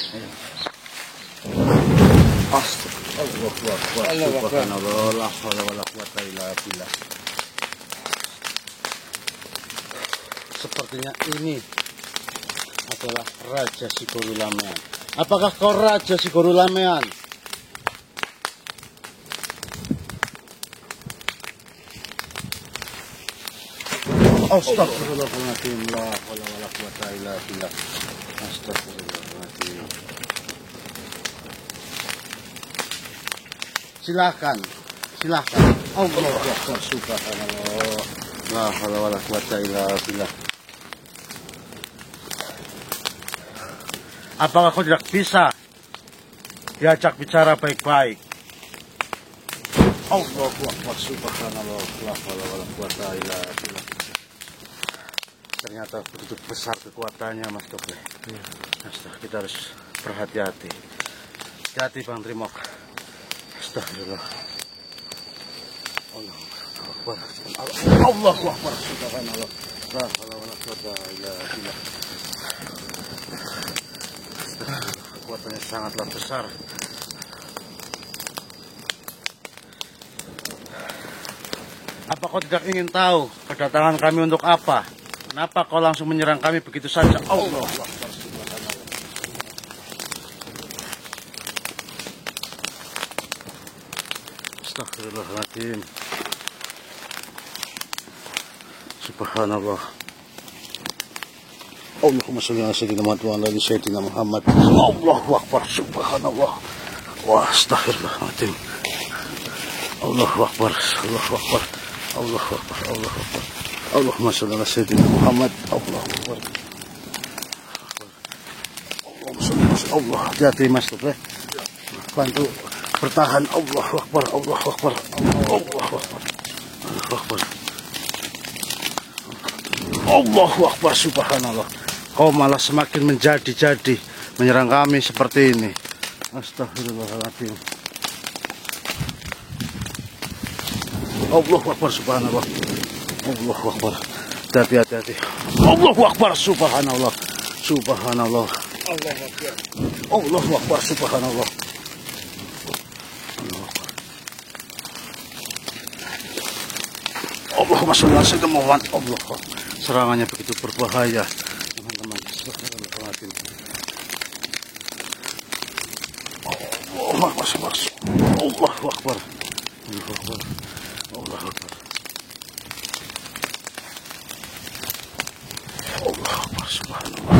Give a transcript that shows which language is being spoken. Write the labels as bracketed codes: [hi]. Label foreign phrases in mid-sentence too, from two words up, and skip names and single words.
[id] Sepertinya ini adalah Raja si Guru Lamean. Apakah kau Raja si Guru Lamean? [ar] أستغفر الله العظيم، لا حول ولا قوة إلا بالله. أستغفر الله العظيم. [id] Silakan. [ar] الله أكبر، سبحان الله. لا حول ولا قوة إلا بالله. [id] Apakah kau tidak bisa diajak bicara baik-baik? [ar] الله أكبر، سبحان الله. لا حول ولا قوة إلا بالله. [id] Ternyata begitu besar kekuatannya, Mas Doblet. Kita harus berhati-hati. Hati-hati, Bang Trimok. Astagfirullah. [ar] الله أكبر. سبحان الله. لا حول ولا قوة إلا بالله. [id] Kekuatannya sangatlah besar. Apa kau tidak ingin tahu kedatangan kami untuk apa? Kenapa kau langsung menyerang kami begitu saja? [ar] الله أكبر. أستغفر الله العظيم. سبحان الله. اللهم صل على سيدنا محمد وعلى آل سيدنا محمد. الله أكبر. سبحان الله. وأستغفر الله العظيم. الله أكبر. الله أكبر. الله أكبر. الله أكبر. اللهم صل على سيدنا محمد. الله أكبر. اللهم صل على الله. [id] Hati-hati, Mas Doblet. Bantu bertahan. [ar] الله أكبر. الله أكبر. الله أكبر. الله أكبر. الله أكبر. سبحان الله. [id] Kau malah semakin menjadi-jadi menyerang kami seperti ini. [ar] أستغفر الله العظيم. الله أكبر. سبحان الله. الله أكبر. [id] Hati-hati. [ar] الله أكبر. سبحان الله. سبحان الله. الله أكبر. سبحان الله. اللهم صل على سيدنا محمد. Allah. [id] Serangannya begitu berbahaya, teman-teman. [ar] أستغفر الله العظيم. الله أكبر. الله أكبر. الله أكبر. الله أكبر. الله أكبر. سبحان الله.